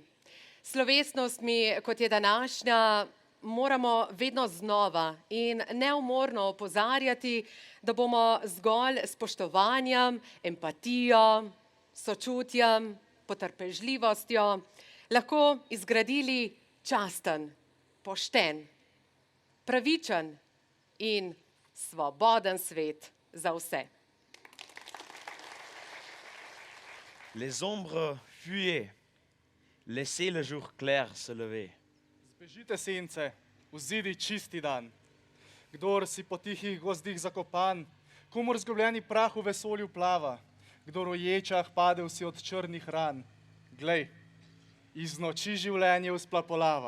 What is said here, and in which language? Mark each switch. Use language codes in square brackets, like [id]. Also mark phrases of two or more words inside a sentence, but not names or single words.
[sl] Slovesnostmi, kot je današnja, moramo vedno znova in neumorno opozarjati, da bomo zgolj s spoštovanjem, empatijo, sočutjem, potrpežljivostjo lahko izgradili časten, pošten, pravičen in svoboden svet za vse. [fr] Les ombres fuyez, laissez le jour clair se lever. [sl] Zbežite sence, vzidi čisti dan. Kdor si po tihih gozdih zakopan, komur zgubljeni prah v vesolju plava, kdor v ječah padel si od črnih ran, glej, iz noči življenje vzplapolava.